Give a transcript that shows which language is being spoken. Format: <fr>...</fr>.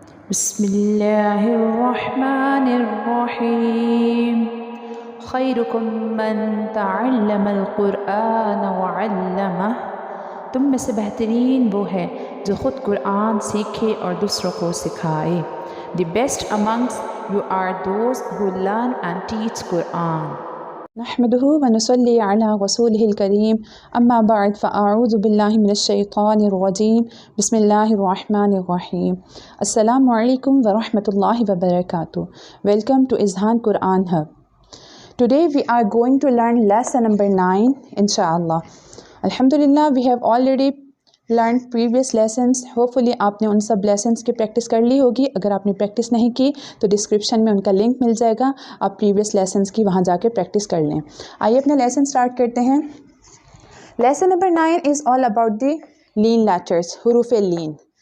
<ar>بسم الله الرحمن الرحیم خیرکم من تعلم القرآن وعلمہ،</ar> <ur>تم میں سے بہترین وہ ہے جو خود قرآن سیکھے اور دوسروں کو سکھائے.</ur> <en>The best amongst you are those who learn and teach Quran.</en> <ar>نحمده ونصلي على رسوله الكريم أما بعد فأعوذ بالله من الشيطان الرجيم بسم الله الرحمن الرحيم. السلام عليكم ورحمة الله وبركاته.</ar> <en>Welcome to Izhan Quran Hub. Today we are going to learn lesson number 9 inshallah. Alhamdulillah, we have already learned previous lessons.</en> <ur>Hopefully آپ نے ان سب lessons کی پریکٹس کر لی ہوگی. اگر آپ نے پریکٹس نہیں کی تو ڈسکرپشن میں ان کا لنک مل جائے گا، آپ previous lessons کی وہاں جا کے پریکٹس کر لیں. آئیے اپنا لیسن اسٹارٹ کرتے ہیں. Lesson number 9</ur> <en>is all about the lane letters,</en> <ur>حروف لین.</ur>